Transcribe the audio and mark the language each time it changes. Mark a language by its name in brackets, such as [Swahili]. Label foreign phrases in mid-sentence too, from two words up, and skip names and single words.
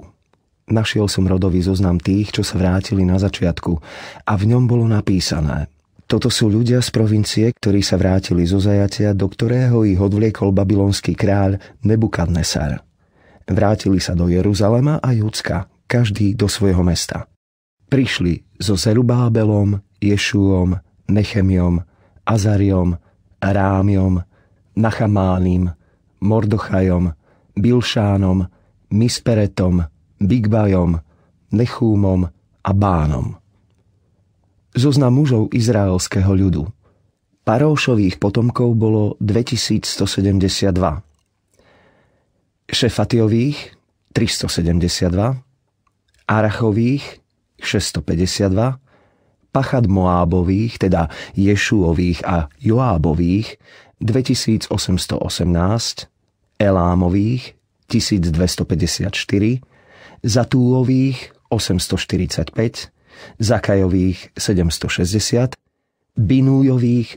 [Slovak] Našiel som rodový zoznam tých, čo sa vrátili na začiatku a v ňom bolo napísané: toto sú ľudia z provincie, ktorí sa vrátili zo zajatia, do ktorého ich odvliekol babylonský kráľ Nebukadnesar. Vrátili sa do Jeruzalema a Judska, každý do svojho mesta. Prišli so Zerubábelom, Ješúom, Nechemiom, Azariom, Rámiom, Nachamánim, Mordochajom, Bilšánom, Misperetom, Bigbajom, Nechúmom a Bánom. Zoznam mužov izraelského ľudu. Paróšových potomkov bolo 2172. Šefatiových 372. Arachových 652. Pachat Moábových, teda Ješúových a Joábových 2818. Elámových 1254. Zatúových 845, Zakajových 760, Binújových